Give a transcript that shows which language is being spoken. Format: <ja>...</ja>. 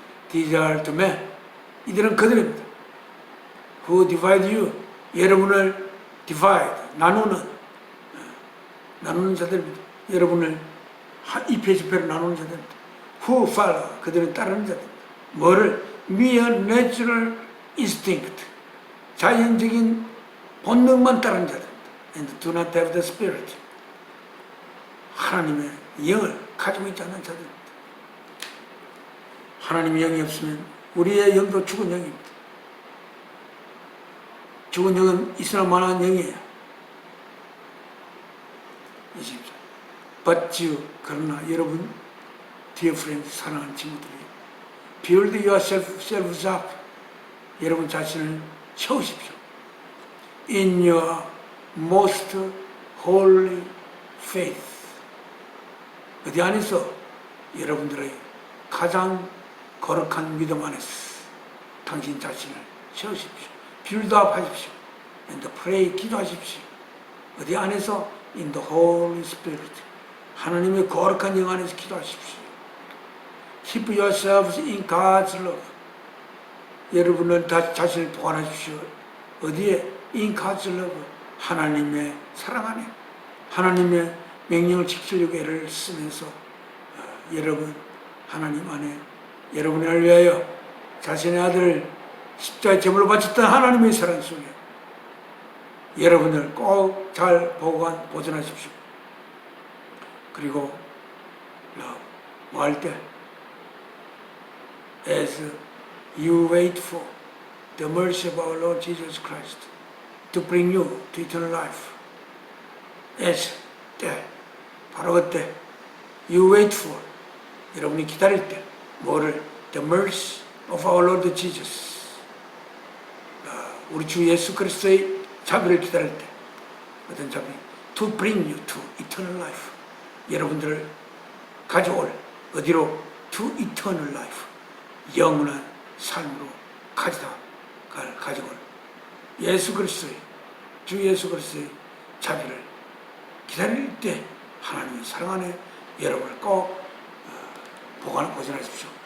<en>These are the men,</en> <ko>이들은 그들입니다.</ko> <en>Who divide you,</en> <ko>여러분을</ko> <en>divide,</en> <ko>나누는 자들입니다. 여러분을 이패지패로 나누는 자들입니다.</ko> <en>Who follow,</en> <ko>그들은 따르는 자들입니다. 뭐를?</ko> <en>mere natural instinct,</en> <ko>자연적인 본능만 따르는 자들입니다.</ko> <en>And do not have the spirit,</en> <ko>하나님의 영을 가지고 있지 않는 자들입니다. 하나님의 영이 없으면 우리의 영도 죽은 영입니다. 죽은 영은 있으나 마나한 영이에요. 20절.</ko> <en>But you,</en> <ko>그러나 여러분,</ko> <en>dear friends,</en> <ko>사랑하는 친구들이,</ko> <en>build yourselves up,</en> <ko>여러분 자신을 채우십시오.</ko> <en>In your most holy faith,</en> <ko>어디 안에서? 여러분들의 가장 거룩한 믿음 안에서 당신 자신을 채우십시오. 빌드업 하십시오.</ko> <en>And pray,</en> <ko>기도하십시오. 어디 안에서?</ko> <en>In the Holy Spirit,</en> <ko>하나님의 거룩한 영 안에서 기도하십시오.</ko> <en>Keep yourselves in God's love,</en> <ko>여러분은 자신을 보관하십시오. 어디에?</ko> <en>In God's love,</en> <ko>하나님의 사랑 안에. 하나님의 명령을 지키려고 애를 쓰면서 여러분 하나님 안에 여러분을 위하여 자신의 아들을 십자가에 제물로 바쳤던 하나님의 사랑 속에 여러분을 꼭 잘 보존하십시오. 그리고 뭐 할 때?</ko> <en>As you wait for the mercy of our Lord Jesus Christ to bring you to eternal life.</en> <ko>As 때, 바로 그때</ko> <en>you wait for,</en> <ko>여러분이 기다릴 때 뭐를?</ko> <en>The mercy of our Lord Jesus,</en> <ko>우리 주 예수 그리스도의 자비를 기다릴 때 어떤 자비?</ko> <en>To bring you to eternal life,</en> <ko>여러분들을 가져올 어디로?</ko> <en>To eternal life,</en> <ko>영원한 삶으로 가져올 예수 그리스도의 주 예수 그리스도의 자비를 기다릴 때 하나님의 사랑 안에 여러분을 꼭 보존하십시오.</ko>